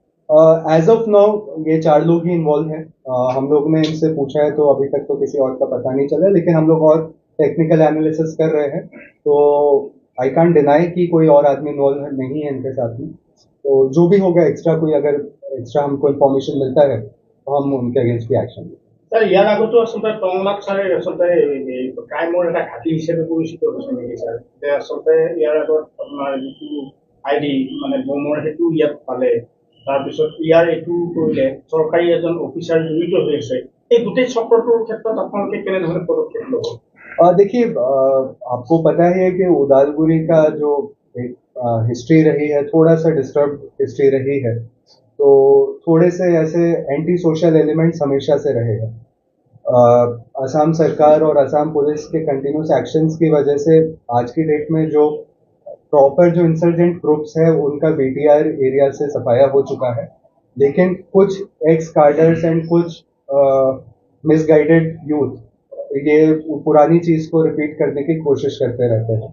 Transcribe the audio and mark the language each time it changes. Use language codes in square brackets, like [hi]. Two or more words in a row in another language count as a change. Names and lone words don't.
[en] as of now [hi] ये 4 लोग ही इन्वॉल्व हैं। हम लोग ने इनसे पूछा है तो अभी तक तो किसी और का पता नहीं चला, लेकिन हम लोग और [en] technical analysis [hi] कर रहे हैं, तो [en] I can't deny [hi] कि कोई और आदमी इन्वॉल्व नहीं है इनके साथ में। तो जो भी होगा एक्स्ट्रा, कोई अगर एक्स्ट्रा हमको इन्फॉर्मेशन मिलता है तो हम उनके अगेंस्ट भी एक्शन लेंगे। [as] सर ইয়াৰ আগতো আচলতে টংলাক ছাৰে আচলতে ক্ৰাইমৰ এটা ঘাটি হিচাপে পৰিচিত হৈছে নেকি ছাৰ? আচলতে ইয়াৰ আগত আপোনাৰ যিটো আইডি মানে বোমৰ সেইটো ইয়াত পালে, তাৰপিছত ইয়াৰ এইটো কৰিলে চৰকাৰী এজন অফিচাৰ জড়িত হৈ আছে, এই গোটেই চক্ৰটোৰ ক্ষেত্ৰত আপোনালোকে কেনেধৰণে পদক্ষেপ ল'ব? [hi] देखिए, आपको पता ही है कि उदालगुरी का जो एक हिस्ट्री रही है, थोड़ा सा [en] disturb history [hi] रही है, तो थोड़े से ऐसे [en] anti social elements [hi] हमेशा से रहे हैं। असम सरकार और असम पुलिस के [en] continuous actions [hi] की वजह से आज की डेट में जो प्रॉपर जो [en] insurgent groups [hi] है उनका [en] BTR area [hi] से सफाया हो चुका है, लेकिन कुछ [en] ex cadres and [hi] कुछ [en] misguided youth [hi] ये पुरानी चीज को रिपीट करने की कोशिश करते रहते हैं।